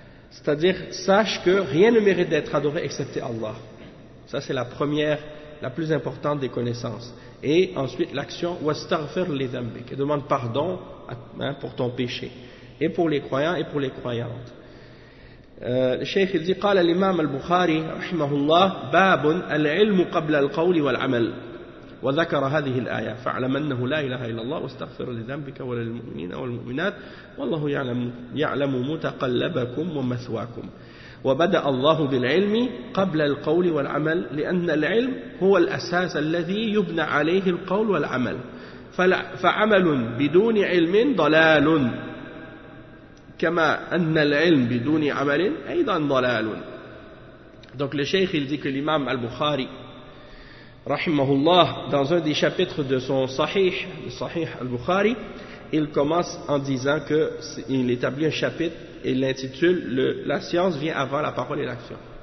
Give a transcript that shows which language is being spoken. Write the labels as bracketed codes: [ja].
[fr] C'est-à-dire « sache que rien ne mérite d'être adoré, excepté Allah. » Ça c'est la première, la plus importante des connaissances. Et ensuite l'action « [ar] wastaghfir li dhanbik [fr] » et demande pardon pour ton péché. Et pour les croyants et pour les croyantes. Le cheikh dit [ar] قال الإمام البخاري رحمه الله باب العلم قبل القول والعمل وذكر هذه الآية فاعلم أنه لا إله إلا الله واستغفر لذنبك وللمؤمنين والمؤمنات والله يعلم متقلبكم ومثواكم وبدأ الله بالعلم قبل القول والعمل لأن العلم هو الأساس الذي يبنى عليه القول والعمل فعمل بدون علم ضلال كما أن العلم بدون عمل أيضا ضلال. [fr] Donc le cheikh il dit que l'imam al-Bukhari rahimahullah, dans un des chapitres de son Sahih, le Sahih al-Bukhari, il commence en disant que il établit un chapitre et l'intitule la science vient avant la parole et l'action.